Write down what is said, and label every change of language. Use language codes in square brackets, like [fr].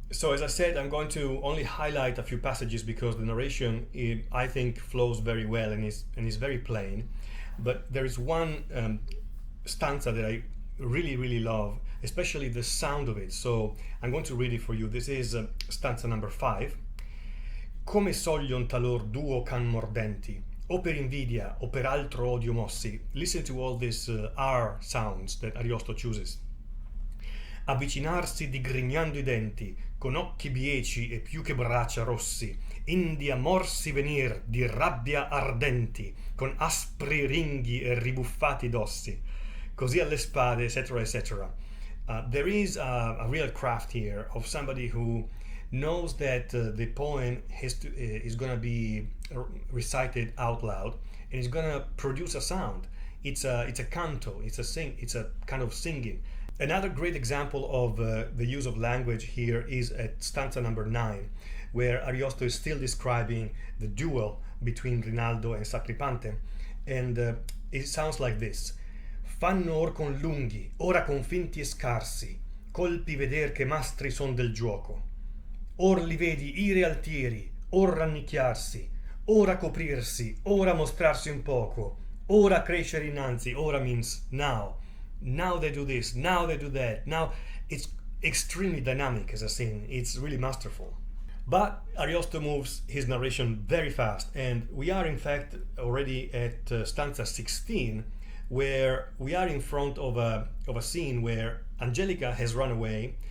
[en] So as I said, I'm going to only highlight a few passages because the narration, I think, flows very well and is very plain. But there is one stanza that I really, really love, especially the sound of it. So I'm going to read it for you. This is stanza number 5. [it] Come soglion talor duo can mordenti, o per invidia o per altro odio mossi. [en] Listen to all these R sounds that Ariosto chooses. [it] Avvicinarsi digrignando I denti, con occhi bieci e più che braccia rossi, indi a morsi venir di rabbia ardenti, con aspri ringhi e ribuffati dossi, così alle spade, etc., etc. [en] There is a real craft here of somebody who knows that the poem is going to be recited out loud and is going to produce a sound. It's a canto, it's a kind of singing. Another great example of the use of language here is at stanza number 9, where Ariosto is still describing the duel between Rinaldo and Sacripante, and it sounds like this. [it] Fanno or con lunghi, ora con finti e scarsi, colpi veder che mastri son del gioco. Or li vedi ire altieri, or rannicchiarsi, ora coprirsi, ora mostrarsi un poco, ora crescere innanzi, ora [en] means now. Now they do this, now they do that. Now it's extremely dynamic as a scene. It's really masterful. But Ariosto moves his narration very fast, and we are in fact already at stanza 16, where we are in front of a scene where Angelica has run away.